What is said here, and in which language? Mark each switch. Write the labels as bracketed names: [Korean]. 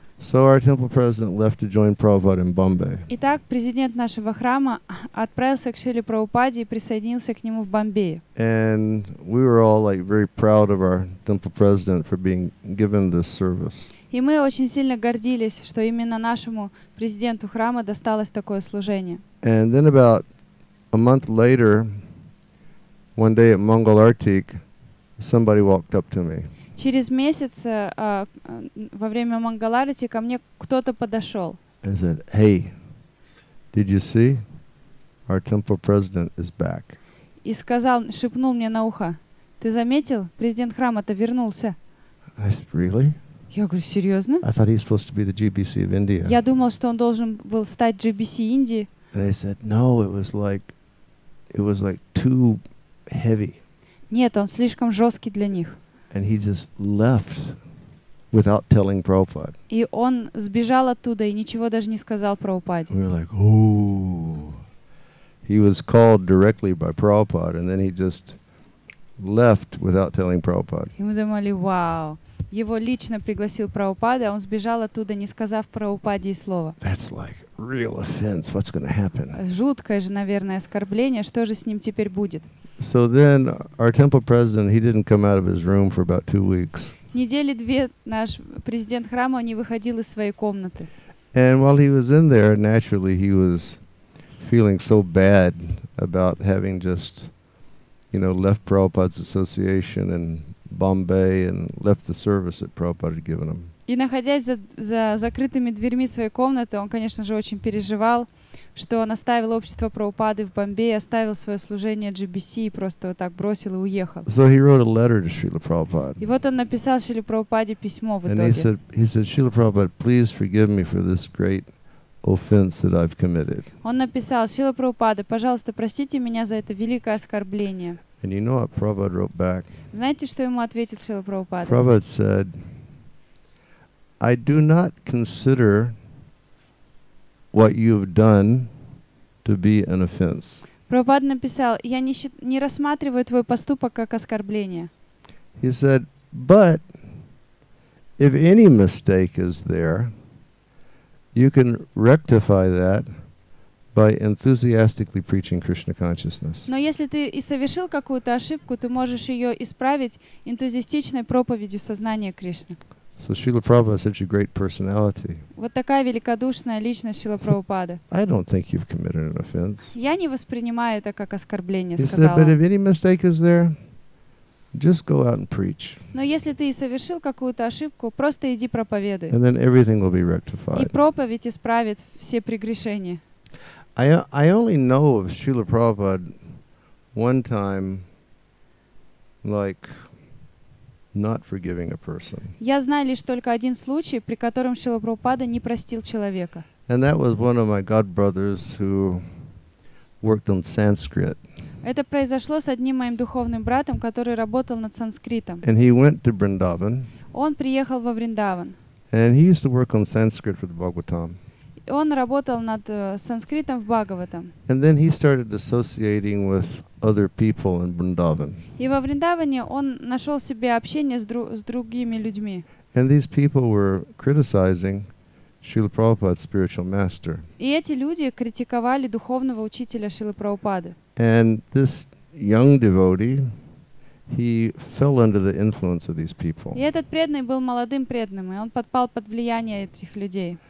[English] So our temple president left to join Prabhupada in Bombay. [Russian] Итак, президент нашего храма отправился к Шриле Прабхупаде и присоединился к нему в Бомбее. [English] And we were all like very proud of our temple president for being given this service. [Russian] И мы очень сильно гордились, что именно нашему президенту храма досталось такое служение. [English] And then about a month later, one day at Mongol Artik, somebody walked up to me. [Russian] Через месяц во время Мангаларати ко мне кто-то подошел. [English] I said, "Hey, did you see? Our temple president is back." [Russian] И сказал, шепнул мне на ухо: "Ты заметил? Президент храма-то вернулся." [English] I said, "Really? [Russian] Я говорю, серьезно? [English] I thought he was supposed to be the GBC of India." [Russian] Я думал, что он должен был стать GBC Индии. [English] And they said, "No, it was like too heavy." [Russian] Нет, он слишком жесткий для них. [English] And he just left without telling Prabhupada. [Russian] И он сбежал оттуда и ничего даже не сказал Прабхупаде. [English] We were like, "Oh." He was called directly by Prabhupada, and then he just left without telling Prabhupada. [Russian] И мы думали, вау. Его лично пригласил Прабхупада, а он сбежал оттуда, не сказав Прабхупаде и слова. [English] That's like real offense. What's going to happen? [Russian] Жуткое же, наверное, оскорбление. Что же с ним теперь будет? [English] So then our temple president, he didn't come out of his room for about 2 weeks. [Russian] Недели две наш президент храма не выходил из своей комнаты. [English] And while he was in there, naturally he was feeling so bad about having just, left Prabhupada's association in Bombay and left the service that Prabhupada had given him. [Russian] И находясь за закрытыми дверьми своей комнаты, он, конечно же, очень переживал, что он оставил общество Прабхупады в Бомбее, оставил свое служение GBC и просто вот так бросил и уехал. [English] So he wrote a letter to Srila Prabhupada. [Russian] И вот он написал Шриле Прабхупаде письмо в [English] And [Russian] итоге. [English] he said, "Srila Prabhupada, please forgive me for this great offense that I've committed." [Russian] Он написал: Шрила Прабхупада, пожалуйста, простите меня за это великое оскорбление. [English] And you know what Prabhupada wrote back? [Russian] Знаете, что ему ответил Шрила Прабхупада? [English] Prabhupada said, "I do not consider what you have done to be an offense." [Russian] Прабхупада написал: я не рассматриваю твой поступок как оскорбление. [English] He said, "But if any mistake is there, you can rectify that by enthusiastically preaching Krishna consciousness." [Russian] Но если ты и совершил какую-то ошибку, ты можешь ее исправить энтузиастичной проповедью сознания Кришны. [English] So Srila Prabhupada is such a great personality. [Russian] Вот такая великодушная личность Шрила Прабхупады. [English] I don't think you've committed an offense. [Russian] Я не воспринимаю это как оскорбление, [English] He said, [Russian] сказал [English] "But if [Russian] он. [English] any mistake is there, just go out and preach, [Russian] Но если ты и совершил какую-то ошибку, просто иди проповедуй. [English] and then everything will be [Russian] И [English] rectified." [Russian] проповедь исправит все прегрешения. [English] I only know of Srila Prabhupada one time, like, not forgiving a person. [Russian] Я знаю лишь только один случай, при котором Шрила Прабхупада не простил человека. [English] And that was one of my godbrothers who worked on Sanskrit. [Russian] Это произошло с одним моим духовным братом, который работал над санскритом. [English] And he went to Vrindavan, [Russian] Он приехал во Вриндаван. [English] and he used to work on Sanskrit for the Bhagavatam. [Russian] Он работал над санскритом в Бхагаватам. [English] And then he started associating with other people in Vrindavan. [Russian] И во Вриндаване он нашел себе общение с другими людьми. [English] And these people were criticizing Srila Prabhupada's spiritual master. [Russian] И эти люди критиковали духовного учителя Шрилы Прабхупады. [English] And this young devotee, he fell under the influence of these people. [Russian] И этот преданный был молодым преданным, и он подпал под влияние этих людей.